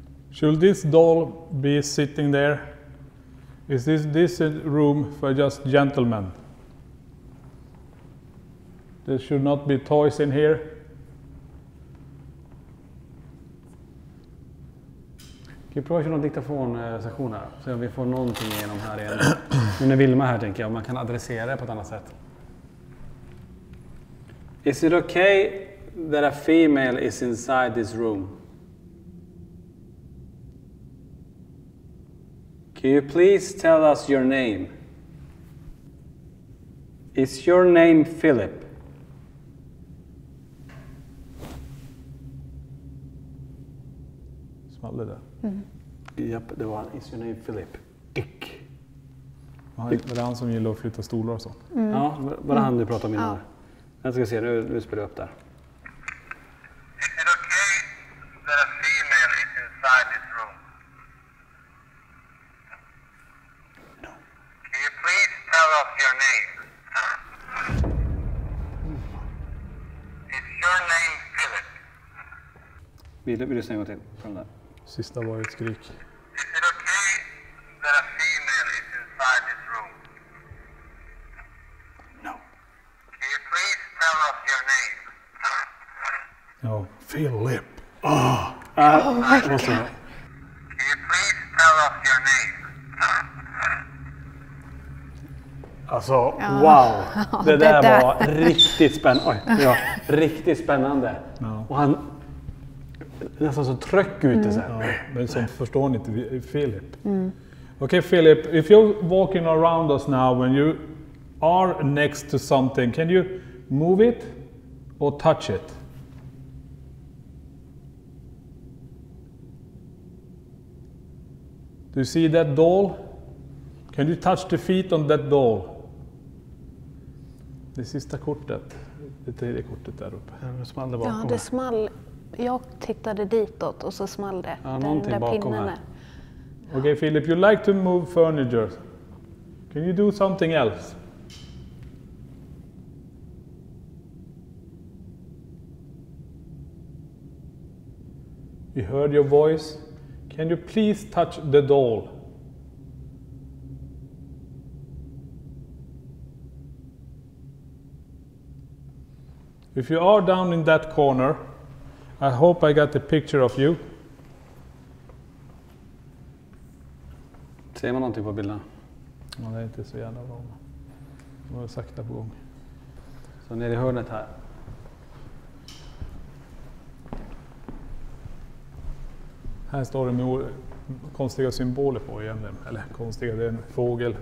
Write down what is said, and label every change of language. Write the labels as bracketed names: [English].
[English] Should this doll be sitting there? Is this a room for just gentlemen? There should not be toys in here. [Swedish] Ska vi prova att köra någon diktafonsektion här? Så om vi får någonting igenom här igen. Nu när Vilma här tänker jag, man kan adressera det på ett annat sätt. [English] Is it okay that a female is inside this room? Can you please tell us your name? Is your name Philip? [Swedish] Small det där? Japp, det var [English] Is your name Philip? [Swedish] Ick. Var det han som gillar att flytta stolar och sånt? Ja, var det han du pratade om innan? Jag ska se, nu spelar jag upp där. [English] Is it okay that a female is inside this room? No. Can you please tell us your name? Is your name Philip? [Swedish] Vi lyssnar en gång till från där. Sista var ju ett skrik. [English] Is it okay that a female is inside this room? No. Can you please tell us your name? [Swedish] Ja, Philip. [English] Oh my God. Can you please tell us your name? [Swedish] Alltså, wow! Det där var riktigt spännande. Riktigt spännande. Ja. Och han nästan så tryck ute så här. Ja, men som förstår ni inte, Philip. [English] Okay, Philip, if you're walking around us now, when you are next to something, can you move it or touch it? Do you see that doll? Can you touch the feet on that doll? [Swedish] Det sista kortet, det tredje kortet där uppe. Det small det bakom. Ja, det small. Jag tittade ditåt och så small det. Ja, den någonting där bakom pinnen här. är. [English] Okay, Philip, you like to move furniture. Can you do something else? We heard your voice. Can you please touch the doll? If you are down in that corner, I hope I got a picture of you. [Swedish] Ser man någonting på bilderna? Ja, det är inte så jävla bra. Det var sakta på gång. Så nere i hörnet här. Här står det med konstiga symboler på igen. Eller konstiga, det är en fågel.